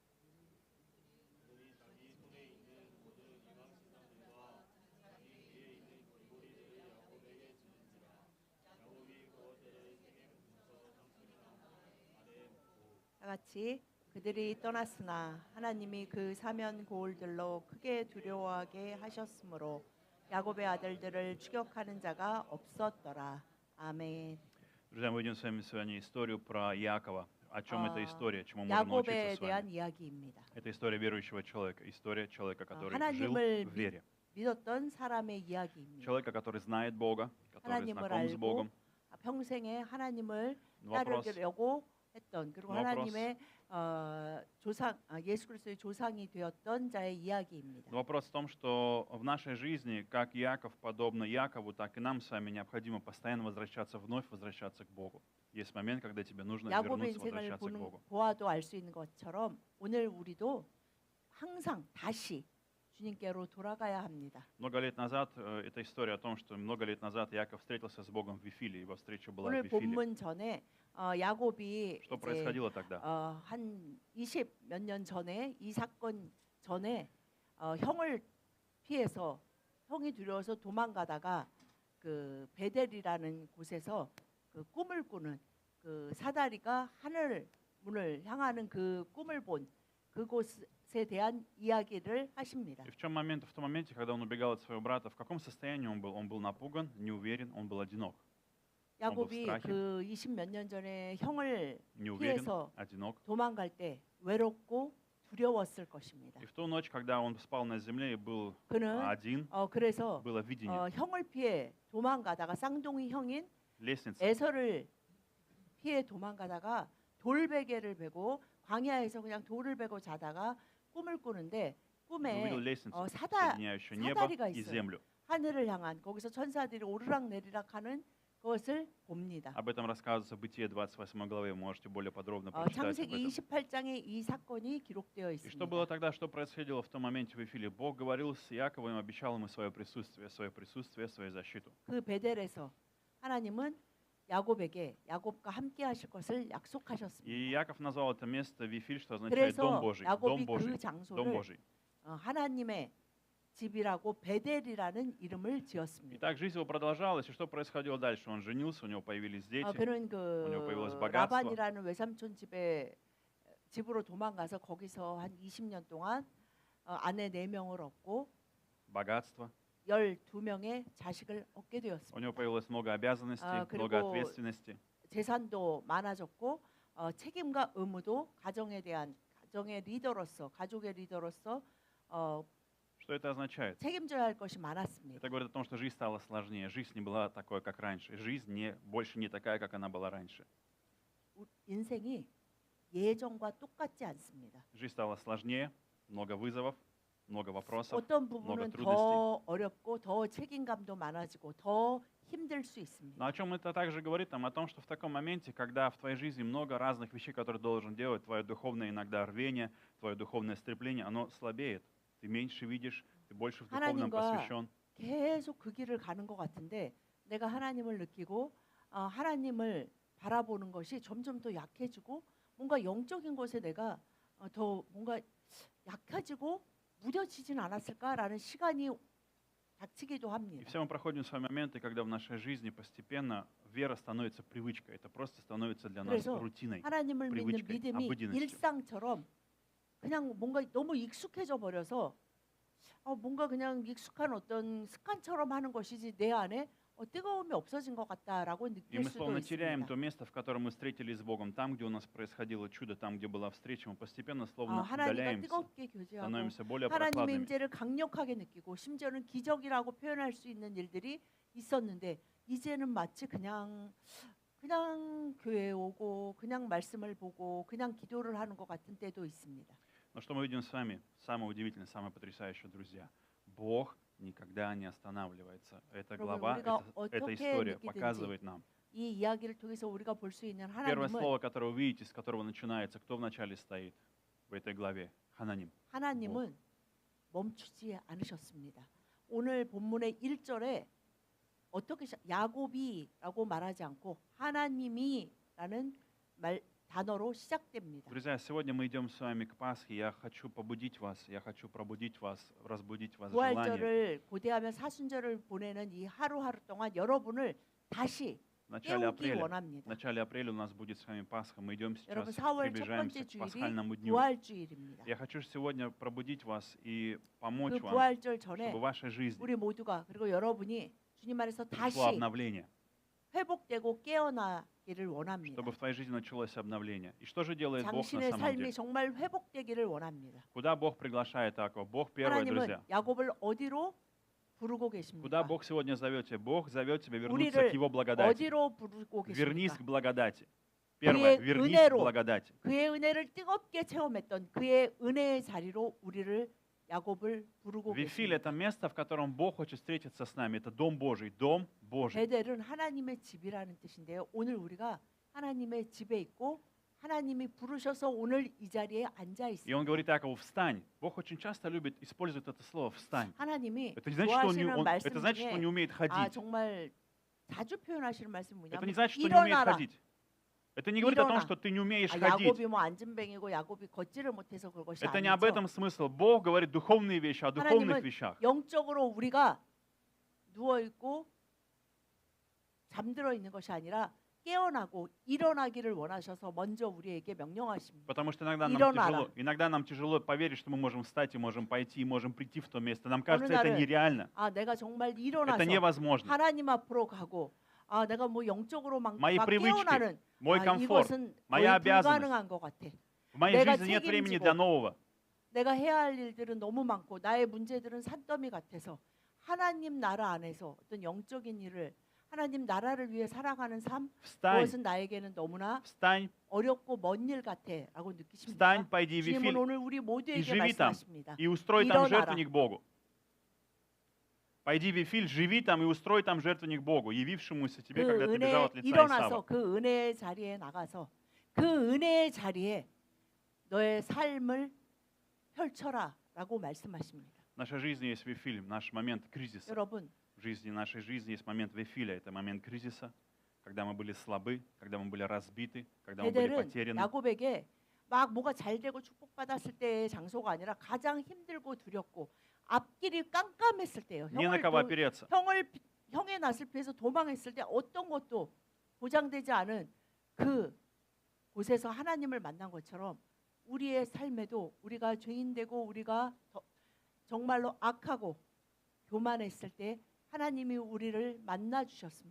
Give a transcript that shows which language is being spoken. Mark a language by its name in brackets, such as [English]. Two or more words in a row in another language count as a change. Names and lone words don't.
[Korean] 다 같이 그들이 떠났으나 하나님이 그 사면 고을들로 크게 두려워하게 하셨으므로 야곱의 아들들을 추격하는 자가 없었더라. 아멘. [Russian] Друзья, мы будем с вами сегодня историю про Иакова. О чем эта история, чему можем [Korean] 야곱에 [Russian] научиться с [Korean] 대한 [Russian] вами? [Korean] 이야기입니다. [Russian] Это история верующего человека, история человека, который жил [Korean] 하나님을 [Russian] в вере. [Korean] 믿었던 사람의 이야기입니다. [Russian] Человека, который знает Бога, который [Korean] 하나님을 [Russian] знаком с [Korean] 알고 [Russian] Богом. [Korean] 평생에 하나님을 [Russian] Вопрос, [Korean] 따르려고 했던 그리고 [Russian] вопрос. [Korean] 하나님의 조상 예수 그리스도의 조상이 되었던 자의 이야기입니다. [Russian] Но вопрос в том, что в нашей жизни, как Иаков, подобно Якову, так и нам с вами необходимо постоянно возвращаться, вновь возвращаться к Богу. Есть момент, когда тебе нужно [Korean] 야곱의 [Russian] вернуться, [Korean] 인생을 [Russian] возвращаться к Богу. [Korean] 보아도 알 수 있는 것처럼 오늘 우리도 항상 다시 주님께로 돌아가야 합니다. [Russian] Много лет назад, это история о том, что много лет назад Иаков встретился с Богом в Вифиле, его встреча была в [Korean] 오늘 [Russian] Вифиле. [Korean] 본문 전에 야곱이 [Russian] Что [Korean] 이제 [Russian] происходило тогда? [Korean] 한 20 몇 년 전에 이 사건 전에 형을 피해서 형이 두려워서 도망가다가 그 베델이라는 곳에서 그 꿈을 꾸는 그 사다리가 하늘 문을 향하는 그 꿈을 본 그곳에 대한 이야기를 하십니다. [Russian] И в том моменте, когда он убегал от своего брата, в каком состоянии он был? Он был напуган, не уверен, он был одинок. [Korean] 야곱이 그 20 몇 년 전에 형을 [Russian] Не уверен, [Korean] 피해서 [Russian] одинок. [Korean] 도망갈 때 외롭고 두려웠을 것입니다. [Russian] И в ту ночь, когда он спал на земле и был [Korean] 그는 [Russian] один, [Korean] 그래서 [Russian] было видение. [Korean] 형을 피해 도망가다가 쌍둥이 형인 [Russian] Лестница. [Korean] 에서를 피해 도망가다가 돌베개를 베고 광야에서 그냥 돌을 베고 자다가 꿈을 꾸는데 꿈에 [Russian] Увидел лестницу, [Korean] 사다리가 [Russian] соединяющую небо и [Korean] 있어요. [Russian] землю. [Korean] 하늘을 향한 거기서 천사들이 오르락 내리락 하는 것을 봅니다. [Russian] Об этом рассказывается в Бытие 28 главе, вы можете более подробно прочитать об [Korean] 창세기 [Russian] этом. [Korean] 28장에 이 사건이 기록되어 [Russian] И что было [Korean] 있습니다. [Russian] тогда, что происходило в том моменте в Вифиле? Бог говорил с Иаковом, обещал ему свое присутствие, свою защиту. [Korean] 그 베델에서 하나님은 야곱과 함께 하실 것을 약속하셨습니다. [Russian] И Иаков назвал это место Вифиль, что означает дом [Korean] 그래서 [Russian] Божий, [Korean] 야곱이 [Russian] дом Божий, [Korean] 그 [Russian] дом [Korean] 장소를 [Russian] Божий. [Korean] 하나님의 집이라고 베델이라는 이름을 [Russian] И [Korean] 지었습니다. [Russian] так жизнь его продолжалась, и что происходило дальше? Он женился, у него появились дети, [Korean] 그는 [Russian] у него появилось богатство. [Korean] 라반이라는 외삼촌 집으로 도망가서 거기서 한 20년 동안 아내 4명을 얻고 [Russian] богатство. [Korean] 12명의 자식을 얻게 [Russian] У [Korean] 되었습니다. [Russian] него появилось много обязанностей, [Korean] 그리고 [Russian] много ответственности. [Korean] 재산도 많아졌고 책임과 의무도 가정의 리더로서 가족의 리더로서 [Russian] Что это означает? [Korean] 책임져야 할 것이 많았습니다. [Russian] Это говорит о том, что жизнь стала сложнее, жизнь не была такой, как раньше, жизнь больше не такая, как она была раньше. [Korean] 인생이 예전과 똑같지 않습니다. [Russian] Жизнь стала сложнее, много вызовов, много вопросов, [Korean] 어떤 [Russian] много [Korean] 부분은 [Russian] трудностей. [Korean] 더 어렵고 더 책임감도 많아지고 더 힘들 수 있습니다. [Russian] Но о чем это также говорит нам? О том, что в таком моменте, когда в твоей жизни много разных вещей, которые ты должен делать, твое духовное иногда рвение, твое духовное стремление, оно слабеет. Ты меньше видишь, ты больше в духовном посвящен. [Korean] 계속 그 길을 가는 것 같은데 내가 하나님을 느끼고 하나님을 바라보는 것이 점점 더 약해지고 뭔가 영적인 것에 내가 더 뭔가 약해지고 무뎌지진 않았을까라는 시간이 닥치기도 [Russian] И [Korean] 합니다. [Russian] все мы проходим свои моменты, когда в нашей жизни постепенно вера становится привычкой. Это просто становится для нас [Korean] 그래서 [Russian] рутиной. [Korean] 하나님을 믿는 [Russian] привычкой, [Korean] 믿음이 [Russian] обыденностью. [Korean] 일상처럼 그냥 뭔가 너무 익숙해져 버려서 뭔가 그냥 익숙한 어떤 습관처럼 하는 것이지 내 안에 뜨거움이 없어진 것 같다라고 [Russian] И [Korean] 느낄 [Russian] мы [Korean] 수도 [Russian] словно теряем [Korean] 있습니다. [Russian] то место, в котором мы встретились с Богом. Там, где у нас происходило чудо, там, где была встреча, мы постепенно словно [Korean] 하나님과 [Russian] удаляемся, [Korean] 뜨겁게 교제하고 [Russian] становимся более [Korean] 하나님의 [Russian] прохладными. [Korean] 임재를 강력하게 느끼고 심지어는 기적이라고 표현할 수 있는 일들이 있었는데 이제는 마치 그냥 교회에 오고 그냥 말씀을 보고 그냥 기도를 하는 것 같은 때도 있습니다. [Russian] Но что мы видим с вами? Самое удивительное, самое потрясающее, друзья. Бог никогда не останавливается. Эта [Korean] 여러분 [Russian] глава, [Korean] 우리가 [Russian] эта [Korean] 어떻게 [Russian] история [Korean] 느끼든지 [Russian] показывает нам. [Korean] 이 이야기를 통해서 우리가 볼 수 있는 [Russian] Первое [Korean] 하나님은 [Russian] слово, которое вы видите, с которого начинается, кто вначале стоит в этой главе? Хананим. [Korean] 하나님은 멈추지 않으셨습니다. 오늘 본문의 1절에 어떻게 야곱이라고 말하지 않고 하나님이라는 단어로 시작됩니다. [Russian] Друзья, сегодня мы идем с вами к Пасхе. Я хочу побудить вас, я хочу пробудить вас, разбудить вас желание. [Korean] 부활절을 고대하며 사순절을 보내는 이 하루하루 동안 여러분을 다시 [Russian] В начале [Korean] 깨우기 [Russian] апреля, в [Korean] 원합니다. [Russian] начале апреля у нас будет с вами Пасха. Мы идем [Korean] 여러분 [Russian] сейчас, [Korean] 4월 첫 [Russian] приближаемся [Korean] 번째 [Russian] к [Korean] 주일이 [Russian] пасхальному дню. [Korean] 부활주일입니다. [Russian] Я хочу сегодня пробудить вас и [Korean] 그 [Russian] помочь вам, [Korean] 부활절 전에 [Russian] чтобы в вашей жизни [Korean] 우리 모두가 그리고 여러분이 주님 안에서 다시 [Russian] пришло обновление, [Korean] 회복되고 깨어나기를 원합니다. [Russian] чтобы в твоей жизни началось обновление. И что же делает Бог на [Korean] 당신의 [Russian] самом [Korean] 삶이 [Russian] деле? [Korean] 정말 회복되기를 원합니다. [Russian] Куда Бог приглашает Иакова? Бог первый, [Korean] 하나님은 [Russian] друзья. [Korean] 야곱을 어디로 부르고 [Russian] Куда [Korean] 계십니까? [Russian] Бог сегодня зовет тебя? Бог зовет тебя вернуться [Korean] 우리를 [Russian] к Его благодати. [Korean] 어디로 부르고 [Russian] Вернись [Korean] 계십니까? [Russian] к благодати. Первое, [Korean] 그의 [Russian] вернись к [Korean] 은혜로 [Russian] благодати. [Korean] 그의 은혜를 뜨겁게 체험했던 그의 은혜의 자리로 우리를 야곱을 부르고 [Russian] Вифиль — это [Korean] 계십니다. [Russian] место, в котором Бог хочет встретиться с нами. Это дом Божий, дом Божий. [Korean] 베델은 하나님의 집이라는 뜻인데요. 오늘 우리가 하나님의 집에 있고 하나님이 부르셔서 오늘 이 자리에 앉아 [Russian] И [Korean] 있습니다. [Russian] он говорит Иакову: встань. Бог очень часто любит использовать это слово «встань». [Korean] 하나님이 [Russian] Это не значит, что он не, [Korean] 좋아하시는 말씀 [Russian] это значит, что он не [Korean] 중에 [Russian] умеет ходить. [Korean] 정말 자주 표현하시는 말씀이 [Russian] Это [Korean] 뭐냐면 [Russian] не значит, что не умеет [Korean] 일어나라. [Russian] ходить. Это не говорит о том, [Korean] 일어나. [Russian] что ты не умеешь ходить. [Korean] 야곱이 뭐 앉은뱅이고 야곱이 걷지를 못해서 그것이 [Russian] Это не об [Korean] 아니죠. [Russian] этом смысл. Бог говорит духовные вещи, о духовных [Korean] 하나님은 [Russian] вещах. [Korean] 영적으로 우리가 누워 있고 잠들어 있는 것이 아니라 깨어나고 일어나기를 원하셔서 먼저 우리에게 명령하십니다. [Russian] Потому что [Korean] 일어나라. [Russian] иногда нам тяжело поверить, что мы можем встать и можем пойти, и можем прийти в то место. Нам кажется, это [Korean] 날은 [Russian] нереально. [Korean] 내가 정말 [Russian] Это [Korean] 일어나서 [Russian] невозможно. [Korean] 하나님 앞으로 가고 내가 뭐 영적으로 막 [Russian] Мои привычки, [Korean] 깨어나는 [Russian] мой комфорт, [Korean] 이것은 [Russian] моя [Korean] 거의 [Russian] обязанность. [Korean] 불가능한 것 같아. [Russian] В моей [Korean] 내가 [Russian] жизни нет времени [Korean] 책임지고 [Russian] для нового. [Korean] 내가 해야 할 일들은 너무 많고 나의 문제들은 산더미 같아서 하나님 나라 안에서 어떤 영적인 일을 하나님 나라를 위해 살아가는 삶 [Russian] Встань, [Korean] 그것은 나에게는 너무나 [Russian] встань, [Korean] 어렵고 먼 일 같아라고 느끼십니까? [Russian] встань, пойди в [Korean] 주님은 [Russian] Вифиль [Korean] 오늘 우리 모두에게 [Russian] живи там. [Korean] 말씀하십니다. [Russian] и устрой там [Korean] 일어나라. [Russian] жертвенник Богу. Пойди в Вифиль, живи там и устрой там жертвенник Богу, явившемуся тебе, [Korean] 그 [Russian] когда ты бежал [Korean] 은혜 [Russian] от лица [Korean] 일어나서 [Russian] Исава. [Korean] 그 은혜의 자리에 나가서 그 은혜의 자리에 너의 삶을 펼쳐라라고 말씀하십니다. [Russian] В нашей жизни есть Вифиль, наш момент кризиса. [Korean] 여러분, [Russian] В жизни нашей жизни есть момент Вифиля, это момент кризиса, когда мы были слабы, когда мы были разбиты, когда мы были [Korean] 베델은 [Russian] потеряны. [Korean] 야곱에게 막 뭐가 잘 되고 축복받았을 때의 장소가 아니라 가장 힘들고 두렵고 앞길이 깜깜했을 때예요. [Russian] Не на кого опереться. [Korean] 형의 낯을 피해서 도망했을 때 어떤 것도 보장되지 않은 그 곳에서 하나님을 만난 것처럼 우리의 삶에도 우리가 죄인되고 우리가 정말로 악하고 교만했을 때 하나님이 우리를 만나 주셨습니다.